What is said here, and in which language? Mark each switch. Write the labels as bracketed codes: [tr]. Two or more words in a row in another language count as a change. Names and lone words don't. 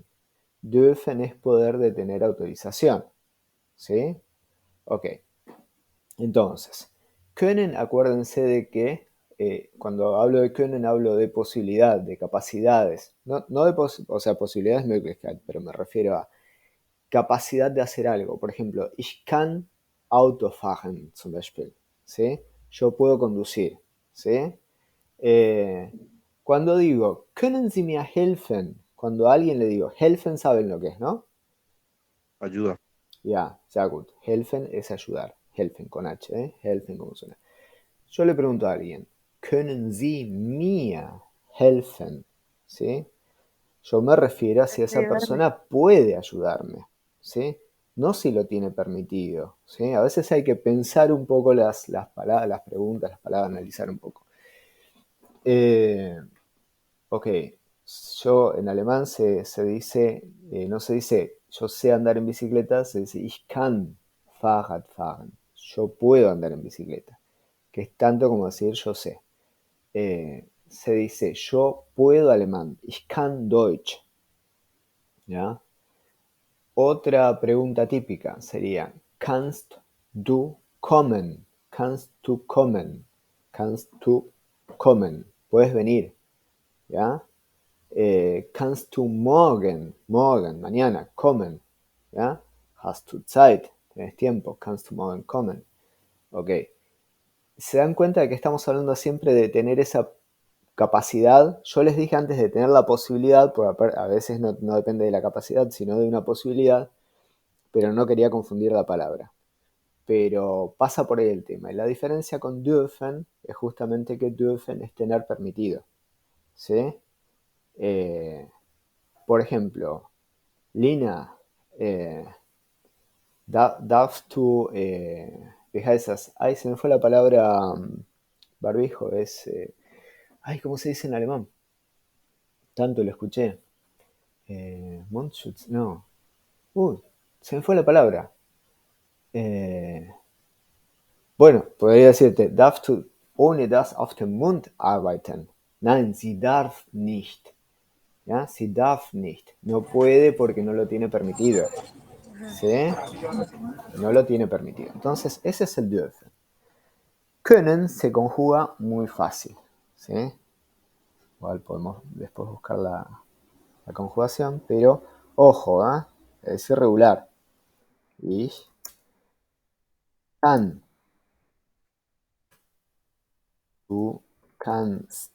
[es] Dürfen es poder de tener autorización, ¿sí? Ok. Entonces, können, acuérdense de que cuando hablo de können hablo de posibilidad, de capacidades. No de posibilidades Möglichkeit, pero me refiero a capacidad de hacer algo. Por ejemplo, [de] ich kann Auto fahren, zum Beispiel, [es] ¿sí? Yo puedo conducir, ¿sí? Cuando digo, [de] können Sie mir helfen? [es] Cuando a alguien le digo, helfen saben lo que es, ¿no? Ayuda. [de] Ja, sehr gut. [es] Helfen es ayudar. helfen con H, helfen como suena. Yo le pregunto a alguien, [de] ¿können Sie mir helfen? [es] ¿Sí? Yo me refiero a si esa Ayudarme. persona puede ayudarme, ¿sí? No si lo tiene permitido, ¿sí? A veces hay que pensar un poco las palabras, las preguntas, las palabras, analizar un poco. Ok, yo en alemán se dice, no se dice yo sé andar en bicicleta, se dice [de] ich kann Fahrrad fahren. [es] Yo puedo andar en bicicleta, que es tanto como decir yo sé. Se dice yo puedo alemán, [de] ich kann Deutsch. [es] ¿Ya? Otra pregunta típica sería [de] kannst du kommen? Kannst du kommen? Kannst du kommen? [es] Puedes venir, ¿ya? [de] Kannst du morgen, mañana, kommen, ¿ya? Hast du Zeit, [es] tenés tiempo, [de] kannst du morgen kommen. [es] Ok. Se dan cuenta de que estamos hablando siempre de tener esa capacidad. Yo les dije antes de tener la posibilidad, porque a veces no depende de la capacidad, sino de una posibilidad, pero no quería confundir la palabra. Pero pasa por ahí el tema. Y la diferencia con dürfen es justamente que dürfen es tener permitido, ¿sí? Por ejemplo, [de] Lina, darfst du, wie heißt das? [es] Ay, se me fue la palabra barbijo, es, ay, ¿cómo se dice en alemán? Tanto lo escuché. Mundschutz, no. Se me fue la palabra. Bueno, podría decirte, [de] darfst du ohne das auf dem Mund arbeiten? Nein, sie darf nicht. ¿Ya? Sie darf nicht. [es] No puede porque no lo tiene permitido. ¿Sí? No lo tiene permitido. Entonces, ese es el dürfen. Können se conjuga muy fácil. ¿Sí? Igual podemos después buscar la conjugación, pero ojo, es irregular. [de] Ich kann. Du kannst.